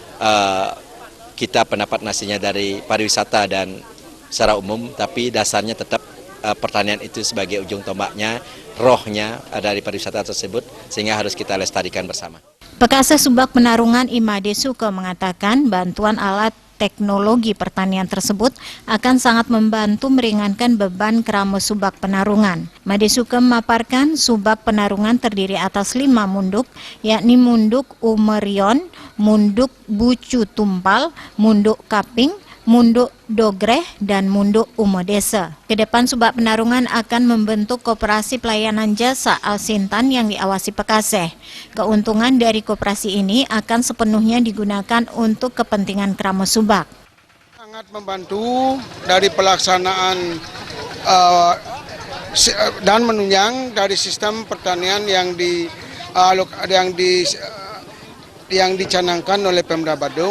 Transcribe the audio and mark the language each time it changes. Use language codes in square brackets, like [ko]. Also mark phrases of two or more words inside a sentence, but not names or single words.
[id] kita pendapat nasinya dari pariwisata dan secara umum, tapi dasarnya tetap pertanian itu sebagai ujung tombaknya, rohnya dari pariwisata tersebut, sehingga harus kita lestarikan bersama. Pekaseh Subak Penarungan Imade Suke mengatakan bantuan alat teknologi pertanian tersebut akan sangat membantu meringankan beban Krama Subak Penarungan. Made Suke memaparkan Subak Penarungan terdiri atas 5 munduk, yakni Munduk Umerion, Munduk Bucu Tumpal, Munduk Kaping, Munduk Dogreh, dan Munduk Umodesa. Kedepan Subak Penarungan akan membentuk koperasi pelayanan jasa Alsintan yang diawasi Pekaseh. Keuntungan dari koperasi ini akan sepenuhnya digunakan untuk kepentingan Krama Subak. Sangat membantu dari pelaksanaan dan menunjang dari sistem pertanian yang dicanangkan oleh Pemda Badung.